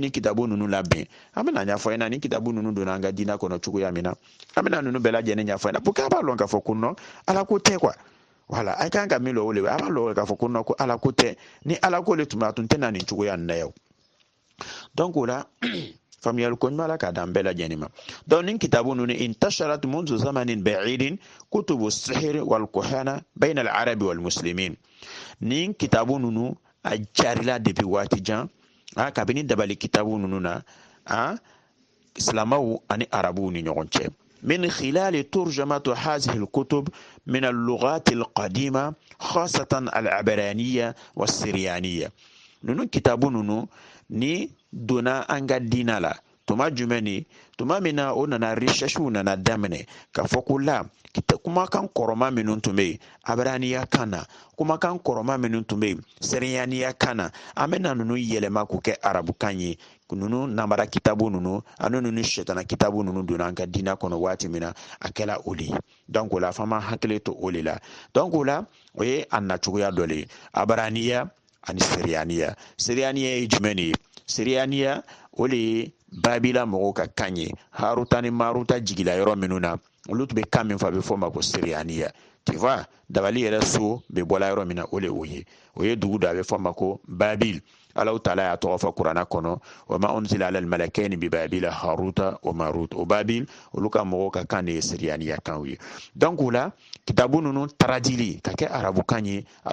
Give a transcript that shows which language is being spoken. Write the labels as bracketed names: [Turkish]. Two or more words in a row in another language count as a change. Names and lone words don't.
[Bambara] nin kitabu ninnu labɛn an bɛna ɲɛfɔ ɲɛna ni kitabu ninnu donna an ka diinɛ kɔnɔ cogoya min na an bɛna ninnu bɛɛ lajɛlen ɲɛfɔ ɲɛna [French] pour que [Bambara] a b'a lɔn k'a fɔ ko non ala ko tɛ [French] quoi voilà [Bambara] a kan ka min lɔ o de a b'a lɔ k'a fɔ ko non ko ala ko tɛ ni ala ko le tun bɛ a tun tɛ na nin cogoya nin na yan donc o la famiyal ko ɲuman ka dan bɛɛ lajɛlen ma donc nin kitabu ninnu [Arabic] انتشرت منذ زمن بعيد كتب السحر والكهانة بين العرب والمسلمين [Bambara] nin kitabu ninnu a jarila depuis waati jan kabini dabali kitabu ninnu na silamɛw ani arabuw ni ɲɔgɔn cɛ [Arabic] من خلال ترجمة هذه الكتب من اللغات القديمة خاصة العبرانية والسريانية [Bambara] ninnu kitabu نونو ni donna an ka diina la tuma jumɛn ni tuma min na o nana recherche nana daminɛ ka fɔ ko la kumakan kɔrɔma minnu tun bɛ yen abaraniya kan na kumakan kɔrɔma minnu tun bɛ yen sɛrɛnyaniya kan na an bɛna ninnu yɛlɛma k'u kɛ arabukan ye ninnu namara kitabu ninnu ani ninnu sɛtana kitabu ninnu donna an ka diina kɔnɔ waati min na a kɛla o de ye donc o la f'an b'an hakili to o de la donc o la o ye a nacogoya dɔ le ye abaraniya ani siriyaniya siriyaniya ye jumɛn de ye siriyaniya o de ye babila mɔgɔw ka kan ye haruta ni maruta jigila yɔrɔ minnu na olu tun bɛ kan min fɔ a bɛ fɔ o ma ko siriyaniya [French] tu vois [Bambara] dabali yɛrɛ so bɛ bɔla yɔrɔ min na o de o ye dugu dɔ a bɛ fɔ o ma ko babil Allahu taala y'a tɔgɔ fɔ kuranna kɔnɔ wa [Arabic] ما أنزل على الملكين ببابل هاروت وماروت [Bambara] o babil olu ka mɔgɔw ka kan de ye siriyaniya kanw ye donc o la kitabu ninnu taradili ka kɛ arabukan ye a